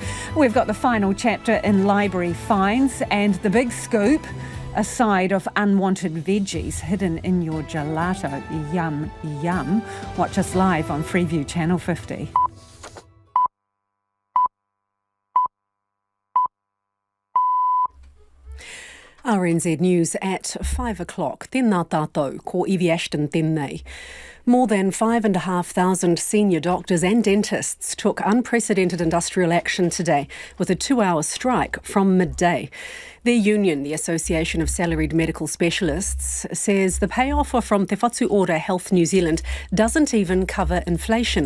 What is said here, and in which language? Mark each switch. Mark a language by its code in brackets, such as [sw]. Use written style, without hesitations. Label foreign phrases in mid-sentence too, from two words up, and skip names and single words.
[en] We've got the final chapter in library fines and the big scoop, a side of unwanted veggies hidden in your gelato. Yum, yum. Watch us live on Freeview Channel 50. RNZ News at 5 o'clock. [mi] Tēnā tātou, ko Evie Ashton tēnei. [en] More than 5,500 senior doctors and dentists took unprecedented industrial action today with a 2-hour strike from midday. Their union, the Association of Salaried Medical Specialists, says the pay offer from Te Whatu Ora Health New Zealand doesn't even cover inflation.